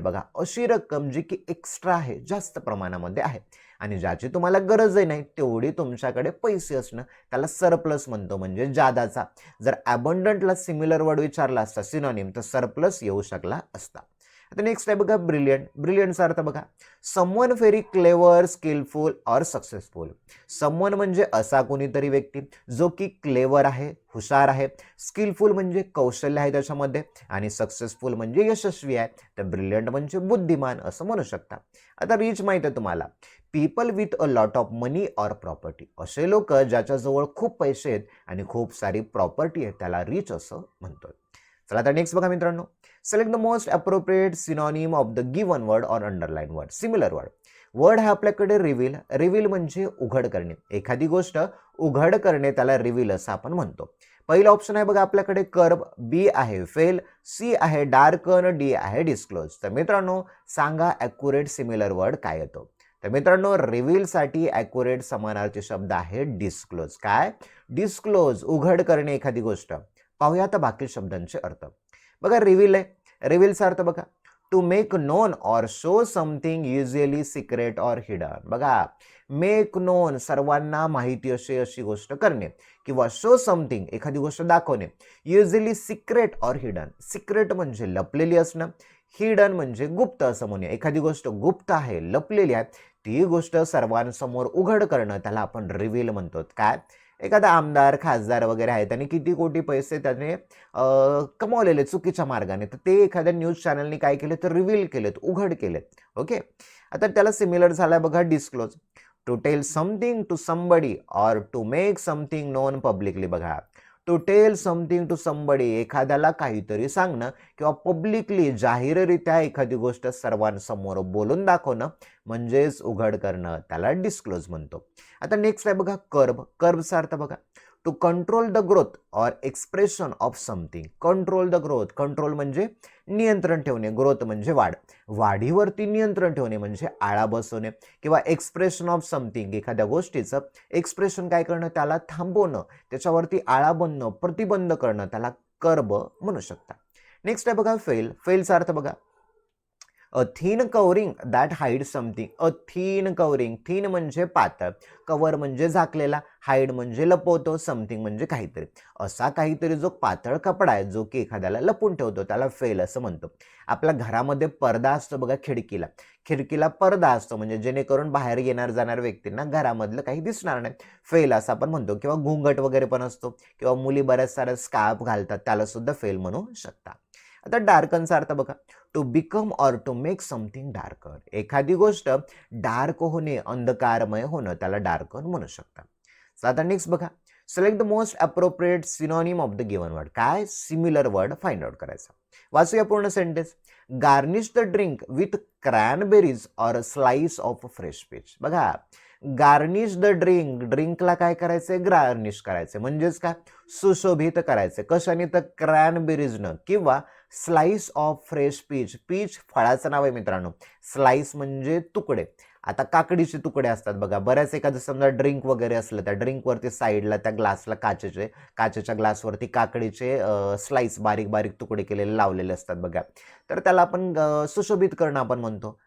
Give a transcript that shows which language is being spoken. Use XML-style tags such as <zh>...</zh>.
<mr>बघा, अशी रक्कम जी की एक्स्ट्रा आहे, जास्त प्रमाणामध्ये आहे आणि ज्याची तुम्हाला गरजही नाही तेवढी तुमच्याकडे पैसे असणं त्याला सरप्लस म्हणतो, म्हणजे जादाचा. जर अबंडंटला सिमिलर वर्ड विचारला असता सिनोनिम तर सरप्लस येऊ शकला असता. आता नेक्स्ट आहे बघा ब्रिलियंट. ब्रिलियंटचा अर्थ बघा</mr> <en>Someone very clever, skillful और successful.</en> <mr>समवन म्हणजे असा कोणीतरी व्यक्ती जो की क्लेवर आहे, हुशार आहे, स्किलफुल म्हणजे कौशल्य आहे त्याच्यामध्ये, आणि सक्सेसफुल म्हणजे यशस्वी आहे. तर ब्रिलियंट म्हणजे बुद्धिमान असं म्हणू शकता. आता रिच माहिती आहे तुम्हाला,</mr> <en>People with a lot of money or property.</en> <mr>असे लोक ज्याच्याजवळ खूप पैसे आहेत आणि खूप सारी प्रॉपर्टी आहे त्याला रिच असं म्हणतो. चला आता नेक्स्ट बघा मित्रांनो,</mr> <en>Select the most appropriate synonym of the given word और underline word. Similar word.</en> <mr>Word आहे आपल्याकडे रिव्हील. रिव्हील म्हणजे उघड करणे, एखादी गोष्ट उघड करणे त्याला रिव्हील असं आपण म्हणतो. पहिला ऑप्शन आहे बघा आपल्याकडे कर्ब, बी आहे फेल, सी आहे डार्कन, डी आहे डिस्क्लोज. तर मित्रांनो सांगा ॲक्युरेट सिमिलर वर्ड काय येतो. तर मित्रांनो रिव्हील साठी ॲक्युरेट समानार्थी शब्द आहे डिस्क्लोज. काय? डिस्क्लोज, उघड करणे एखादी गोष्ट. पाहूया आता बाकी शब्दांचे अर्थ. बघा रिव्हील आहे. रिव्हीलचा अर्थ बघा</mr> <en>To make known or show something usually secret or hidden.</en> <mr>बघा मेक नोन सर्वांना माहिती अशी गोष्ट करणे, किंवा शो समथिंग एखादी गोष्ट दाखवणे,</mr> <en>Usually secret or hidden.</en> <mr>सिक्रेट म्हणजे लपलेली असणं, हिडन म्हणजे गुप्त असं म्हणूया. एखादी गोष्ट गुप्त आहे, लपलेली आहे, ती गोष्ट सर्वांसमोर उघड करणं त्याला आपण रिव्हील म्हणतो. काय? एखादा आमदार, खासदार वगैरे आहे, त्याने किती कोटी पैसे त्याने कमावलेले चुकीच्या मार्गाने, तर ते एखाद्या न्यूज चॅनलने काय केले तर रिव्हील केलेत, उघड केलेत. ओके. आता त्याला सिमिलर झालाय बघा disclose.</mr> <en>To tell something to somebody or to make something known publicly.</en> <mr>बघा to tail something to somebody, एखाद्याला काहीतरी सांगणं किंवा पब्लिकली जाहीररित्या एखादी गोष्ट सर्वांसमोर बोलून दाखवणं म्हणजेच उघड करणं, त्याला डिस्क्लोज म्हणतो. आता नेक्स्ट आहे बघा कर्ब. कर्बचा अर्थ बघा</mr> <en>To control the growth or expression of something.</en> <mr>Control the growth, control म्हणजे नियंत्रण ठेवणे, ग्रोथ म्हणजे वाढ, वाढीवरती नियंत्रण ठेवणे म्हणजे आळा बसवणे, किंवा एक्सप्रेशन ऑफ समथिंग एखाद्या गोष्टीचं एक्सप्रेशन काय करणं त्याला थांबवणं, त्याच्यावरती आळा बनणं, प्रतिबंध करणं, त्याला कर्ब म्हणू शकता. नेक्स्ट आहे बघा फेल. फेलचा अर्थ बघा</mr> <en>A thin covering that hide something.</en> <mr>A thin covering, thin म्हणजे पातळ, कवर म्हणजे झाकलेला, हाईड म्हणजे लपवतो, समथिंग म्हणजे काहीतरी. असा काहीतरी जो पातळ कपडा आहे जो की एखाद्याला लपून ठेवतो त्याला फेल असं म्हणतो. आपल्या घरामध्ये पडदा असतो बघा खिडकीला, खिडकीला पडदा असतो म्हणजे जेणेकरून बाहेर येणार जाणार व्यक्तींना घरामधलं काही दिसणार नाही, फेल असं आपण म्हणतो. किंवा घुंगट वगैरे पण असतो, किंवा मुली बऱ्याच साऱ्या स्कार्फ घालतात त्याला सुद्धा फेल म्हणू शकता. आता डार्कनचा अर्थ बघा</mr> <en>To become or to make something darker.</en> <mr>एखादी गोष्ट डार्क होणे, अंधकारमय होणं त्याला डार्कन म्हणू शकता. आता नेक्स्ट बघा</mr> <en>Select the most appropriate synonym of the given word.</en> <mr>काय? सिमिलर वर्ड फाइंड आउट करायचा. वाचूया पूर्ण sentence.</mr> <en>Garnish the drink with cranberries और slice of fresh peach.</en> <mr>बघा गार्निश द ड्रिंक, ड्रिंकला काय करायचंय? गार्निश करायचंय, म्हणजेच काय? सुशोभित करायचंय. कशाने? तर क्रॅनबेरीजनं, किंवा slice of fresh peach. Peach फळाचं नाव आहे मित्रांनो. स्लाइस म्हणजे तुकडे. आता काकडीचे तुकडे असतात बघा, बऱ्याच एखादं समजा ड्रिंक वगैरे असलं, त्या ड्रिंकवरती साईडला त्या ग्लासला काचेच्या ग्लासवरती काकडीचे स्लाइस बारीक बारीक तुकडे केलेले लावलेले असतात बघा, तर त्याला आपण सुशोभित करणं आपण म्हणतो.</mr>